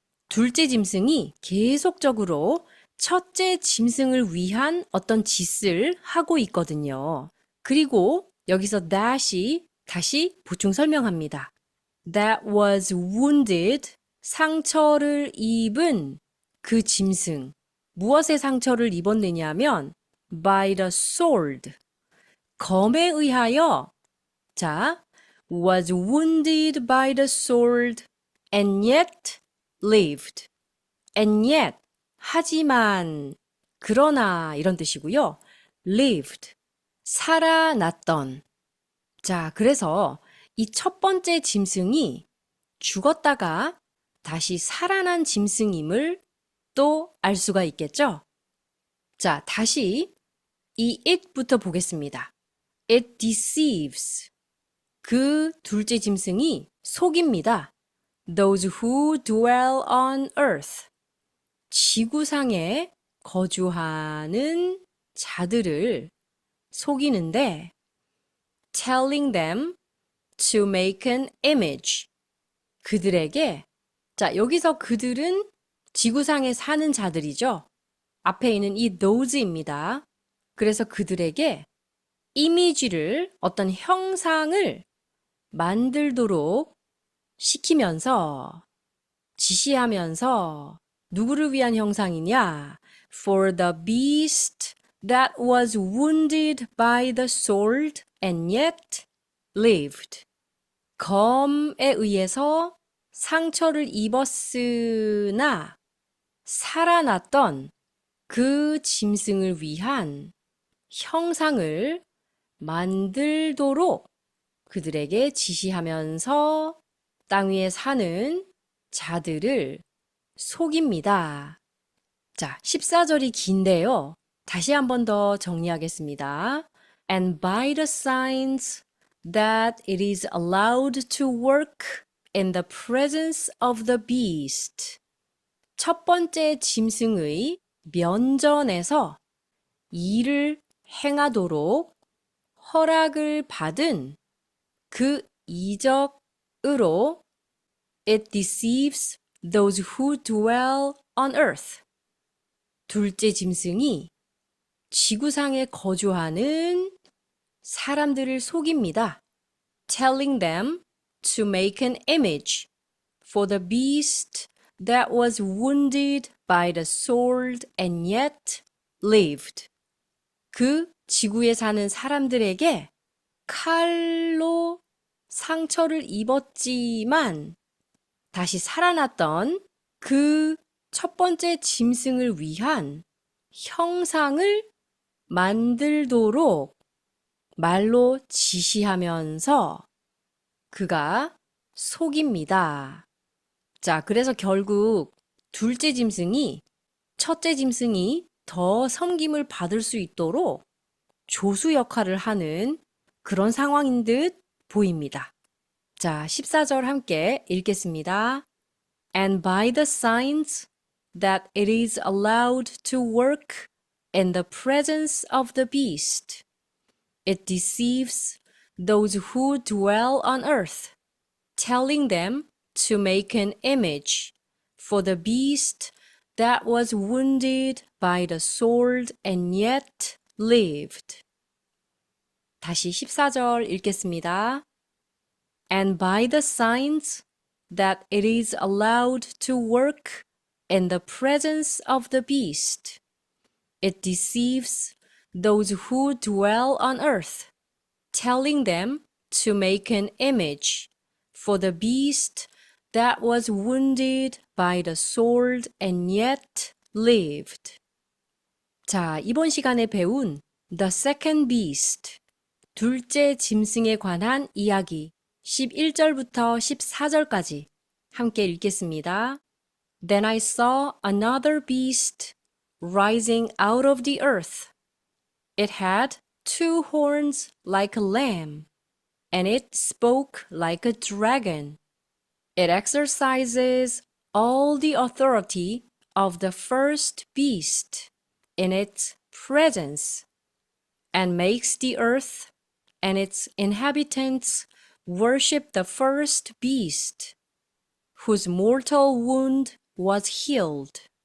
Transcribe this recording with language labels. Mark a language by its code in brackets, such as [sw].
[ko] 둘째 짐승이 계속적으로 첫째 짐승을 위한 어떤 짓을 하고 있거든요. 그리고 여기서 that이 다시 보충 설명합니다. [en] That was wounded, [ko] 상처를 입은 그 짐승. 무엇에 상처를 입었느냐 하면 [en] by the sword, [ko] 검에 의하여 자, [en] was wounded by the sword and yet lived. and yet, [ko] 하지만, 그러나 이런 뜻이고요. lived, 살아났던. 자, 그래서 이 첫 번째 짐승이 죽었다가 다시 살아난 짐승임을 또 알 수가 있겠죠? 자, 다시 이 it부터 보겠습니다. [en] It deceives. [ko] 그 둘째 짐승이 속입니다. [en] Those who dwell on earth. [ko] 지구상에 거주하는 자들을 속이는데 [en] telling them to make an image. [ko] 그들에게 자, 여기서 그들은 지구상에 사는 자들이죠. 앞에 있는 이 those입니다. 그래서 그들에게 이미지를 어떤 형상을 만들도록 시키면서 지시하면서 누구를 위한 형상이냐? [en] For the beast that was wounded by the sword and yet lived. [ko] 검에 의해서 상처를 입었으나 살아났던 그 짐승을 위한 형상을 만들도록 그들에게 지시하면서 땅 위에 사는 자들을 속입니다. 자, 14절이 긴데요. 다시 한 번 더 정리하겠습니다. [en] And by the signs that it is allowed to work in the presence of the beast. [ko] 첫 번째 짐승의 면전에서 일을 행하도록 허락을 받은 그 이적으로 [en] it deceives those who dwell on earth. [ko] 둘째 짐승이 지구상에 거주하는 사람들을 속입니다. [en] telling them to make an image for the beast that was wounded by the sword and yet lived. [ko] 그 지구에 사는 사람들에게 칼로 상처를 입었지만 다시 살아났던 그 첫 번째 짐승을 위한 형상을 만들도록 말로 지시하면서 그가 속입니다. 자, 그래서 결국 둘째 짐승이 첫째 짐승이 더 섬김을 받을 수 있도록 조수 역할을 하는 그런 상황인 듯 보입니다. 자, 14절 함께 읽겠습니다. [en] And by the signs that it is allowed to work in the presence of the beast, it deceives those who dwell on earth, telling them to make an image for the beast that was wounded by the sword and yet lived. [ko] 다시 14절 읽겠습니다. [en] And by the signs that it is allowed to work in the presence of the beast, it deceives those who dwell on earth, telling them to make an image for the beast that was wounded by the sword and yet lived. [ko] 자, 이번 시간에 배운 [en] The Second Beast, [ko] 둘째 짐승에 관한 이야기 11절부터 14절까지 함께 읽겠습니다. [en] Then I saw another beast rising out of the earth. It had 2 horns like a lamb, and it spoke like a dragon. It exercises all the authority of the first beast in its presence, and makes the earth and its inhabitants worship the first beast, whose mortal wound was healed.